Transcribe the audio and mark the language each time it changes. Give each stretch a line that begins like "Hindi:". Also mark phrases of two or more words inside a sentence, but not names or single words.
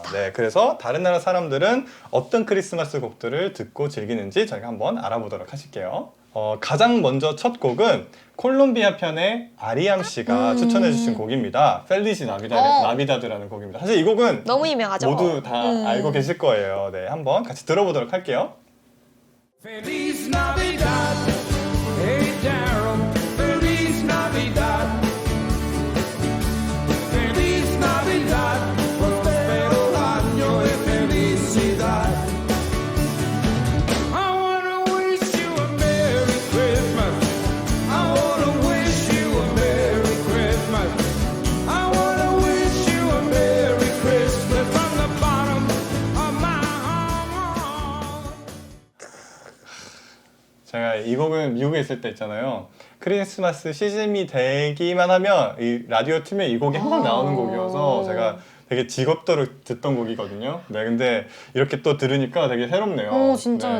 Korean: 네, 그래서 다른 나라 사람들은 어떤 크리스마스 곡들을 듣고 즐기는지 저희가 한번 알아보도록 하실게요. 가장 먼저 첫 곡은 콜롬비아 편의 아리암 씨가 추천해주신 곡입니다. 펠리시 나비다드라는 곡입니다. 사실 이 곡은 너무 유명하죠. 모두 다 알고 계실 거예요. 네, 한번 같이 들어보도록 할게요.
Spanish: Feliz Navidad, hey Daryl, Feliz Navidad, Feliz Navidad, prospero año de felicidad.
English: I wanna wish you a Merry Christmas. I wanna wish you a Merry Christmas. I wanna wish you a Merry Christmas from the bottom of my heart.
Korean: 제가 이 곡은 미국에 있을 때 있잖아요. 크리스마스 시즌이 되기만 하면 이 라디오 틀면 이 곡이 항상 나오는 곡이어서 제가 되게 직업도록 듣던 곡이거든요. 네, 근데 이렇게 또 들으니까 되게 새롭네요. 진짜